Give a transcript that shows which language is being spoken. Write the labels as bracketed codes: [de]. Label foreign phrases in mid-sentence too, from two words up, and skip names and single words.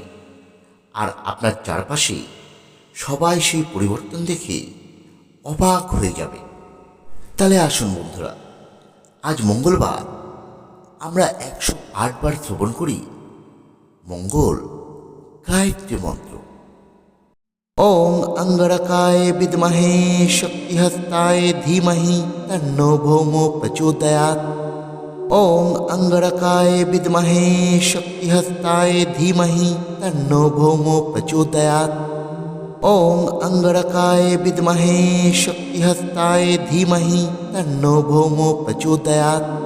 [bn] আর আপনার চারপাশে সবাই সেই পরিবর্তন দেখে অবাক হয়ে যাবে। তাহলে আসুন বন্ধুরা, আজ মঙ্গলবার আমরা 108 বার শ্রবণ করি মঙ্গল গায়ত্রী মন্ত্র। [sa] ওং অঙ্গরকায় বিদ্মহে শক্তিহস্তায় ধীমহি তন্নো ভৌমো প্রচোদয়াৎ। ওং অঙ্গরকায় বিদ্মহে শক্তিহস্তায় ধীমহি তন্নো ভৌমো প্রচোদয়াৎ। ওং অঙ্গরকায় বিদ্মহে শক্তিহস্তায় ধীমহি তন্নো ভৌমো প্রচোদয়াৎ।